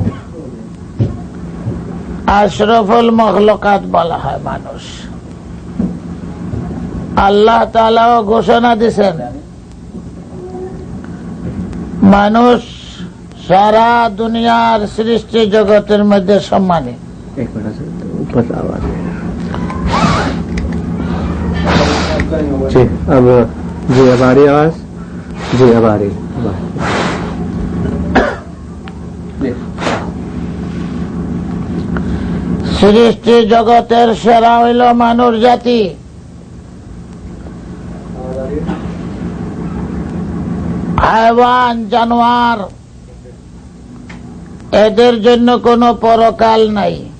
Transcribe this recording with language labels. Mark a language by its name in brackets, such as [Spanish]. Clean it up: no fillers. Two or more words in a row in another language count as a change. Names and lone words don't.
[Arabic] أشرف المخلوقات [Bangla] বলা হয় মানুষ। আল্লাহ তাআলাও ঘোষণা দিছেন মানুষ সারা দুনিয়ার সৃষ্টি জগতের মধ্যে সম্মানী। [Hindi] जी अब आ रही आवाज? जी अब आ रही। [Bangla] সৃষ্টি জগতের সেরা হইল মানুষ জাতি। হায়ওয়ান জানোয়ার এদের জন্য কোনো পরকাল নাই।